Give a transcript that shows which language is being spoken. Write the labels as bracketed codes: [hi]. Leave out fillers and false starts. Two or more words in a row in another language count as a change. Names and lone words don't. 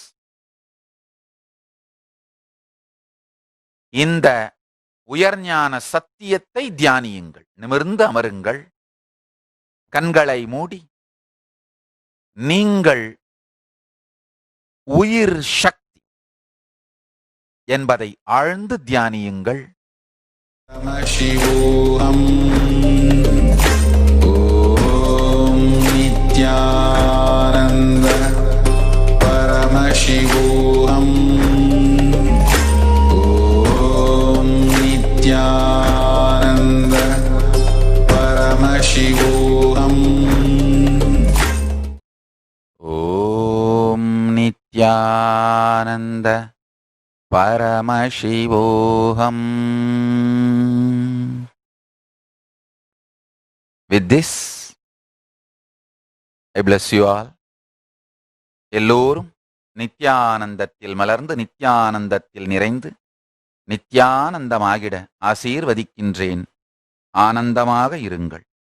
[ta] இந்த உயர்ஞான சத்தியத்தை தியானியுங்கள். நிமிர்ந்து அமருங்கள், கண்களை மூடி நீங்கள் உயிர் சக்தி என்பதை ஆழ்ந்து தியானியுங்கள். [sa] शिवोऽहम् ॐ नित्यानन्द परमशिवोऽहम् ॐ नित्यानन्द परमशिवोऽहम् ओम् नित्यानन्द परमशिवोहम्. [en] With this, I bless you all. [ta] எல்லோரும் நித்யானந்தத்தில் மலர்ந்து நித்யானந்தத்தில் நிறைந்து நித்யானந்தமாகிட ஆசீர்வதிக்கின்றேன். ஆனந்தமாக இருங்கள்.